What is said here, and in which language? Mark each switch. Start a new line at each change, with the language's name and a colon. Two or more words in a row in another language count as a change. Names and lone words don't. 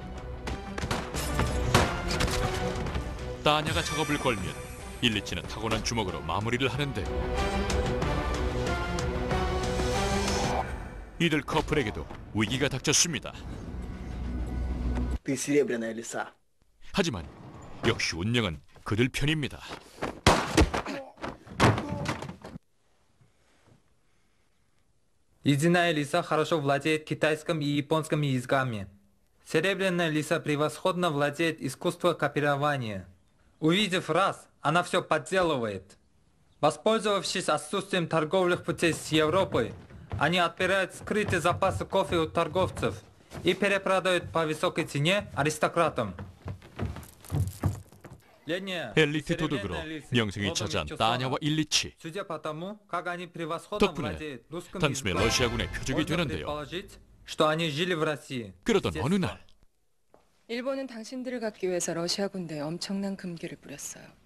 Korean: 따냐가 작업을 걸면 일리치는 타고난 주먹으로 마무리를 하는데 이들 커플에게도 위기가 닥쳤습니다. 하지만 역시 운명은 그들 편입니다.
Russian: Ледяная лиса хорошо владеет китайским и японским языками. Серебряная лиса превосходно владеет искусством копирования. Увидев раз, она все подделывает. Воспользовавшись отсутствием торговых путей с Европой, они отбирают скрытые запасы кофе у торговцев и перепродают по высокой цене аристократам.
Korean: 엘리트 도둑으로 명성이 차지한 따냐와 일리치. 덕분에 단숨에 러시아군의 표적이 되는데요. 그러던 어느 날 일본은 당신들을 갖기 위해서 러시아 군대에 엄청난 금기를 뿌렸어요.